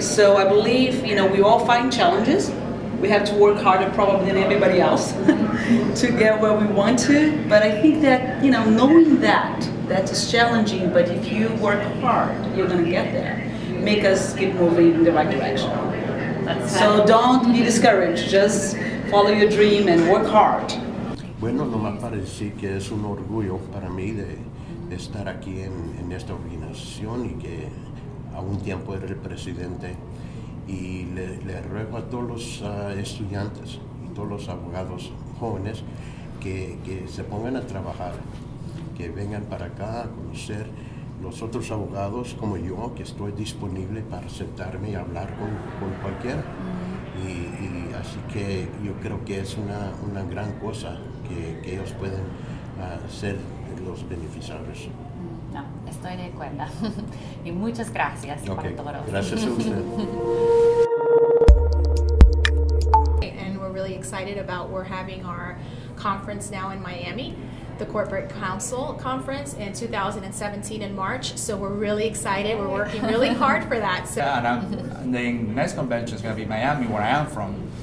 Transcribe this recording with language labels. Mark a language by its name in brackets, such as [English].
[English] So I believe, we all find challenges. We have to work harder probably than everybody else to get where we want to. But I think that, knowing that is challenging, but if you work hard, you're going to get there. Make us keep moving in the right direction. So don't be discouraged. Just follow your dream and work hard. [Spanish] Bueno, nomás para decir que es un orgullo para mí de estar aquí en esta organización y que a un tiempo era el presidente. Y le ruego a todos los estudiantes y todos los abogados jóvenes que se pongan a trabajar, que vengan para acá a conocer los otros abogados como yo, que estoy disponible para sentarme y hablar con cualquiera. Y así que yo creo que es una gran cosa que ellos pueden ser los beneficiarios. No, estoy de acuerdo. Y muchas gracias por todo. Gracias a usted. [English] And we're really excited about we're having our conference now in Miami, the Corporate Council Conference in 2017 in March. So we're really excited. We're working really hard for that. So. Yeah, and the next convention is going to be Miami, where I am from.